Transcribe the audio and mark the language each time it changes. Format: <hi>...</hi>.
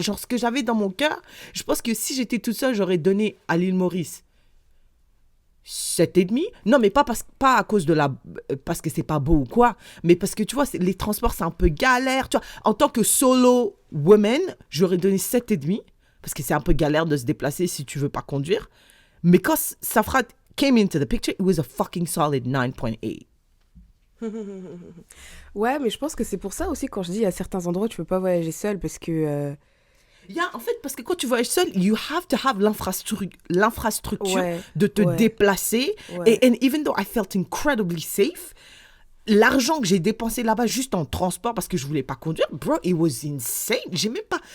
<fr>Genre, ce que j'avais dans mon cœur, je pense que si j'étais toute seule, j'aurais donné à l'île Maurice 7 7,5. Non, mais pas à cause de parce que c'est pas beau ou quoi, mais parce que tu vois, les transports, c'est un peu galère. Tu vois, en tant que</fr> <en>solo woman,</en> <fr>j'aurais donné 7,5 parce que c'est un peu galère de se déplacer si tu veux pas conduire. Mais quand</fr> <en>Safra came into the picture, it was a fucking solid 9.8.</en> <fr>Ouais, mais je pense que c'est pour ça aussi quand je dis à certains endroits tu peux pas voyager seul parce que En fait, parce que quand tu voyages seul,</fr> <en>you have to have</en> <fr>l'infrastructure ouais, de te ouais, déplacer. ouais.</fr> <en>And even though I felt incredibly safe,</en> <fr>l'argent que j'ai dépensé là-bas juste en transport parce que je voulais pas conduire,</fr> <en>bro, it was insane.</en> <fr>J'ai même pas...</fr>